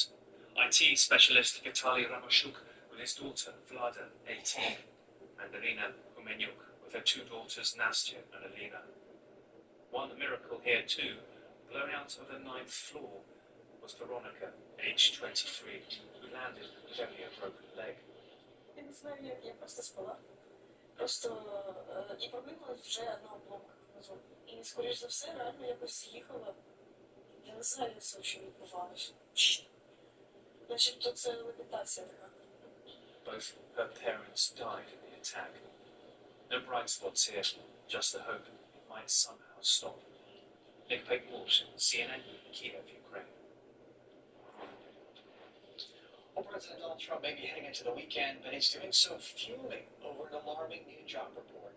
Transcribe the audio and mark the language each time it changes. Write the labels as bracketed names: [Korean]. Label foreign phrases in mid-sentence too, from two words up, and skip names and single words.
[English] IT specialist Vitaly Ramashuk with his daughter Vlada, 18, and Irina Humenyuk with her 2 daughters Nastya and Alina. One miracle here too, blown out of the 9th floor, was Veronica, aged 23, who landed with only a broken leg. [Ukrainian] Я не знаю, як я просто спала. Просто і пробила вже на обломках внизу. І, скоріш за все, реально якось з'їхала. Я не знаю, що відбувалося. Начебто це левітація така. [English] Both her parents died in the attack. No bright spots here, just the hope it might somehow stop. Nick Payton Walsh, CNN, Kiev, Ukraine. Well, President Donald Trump may be heading into the weekend, but he's doing so fuming over an alarming new job report.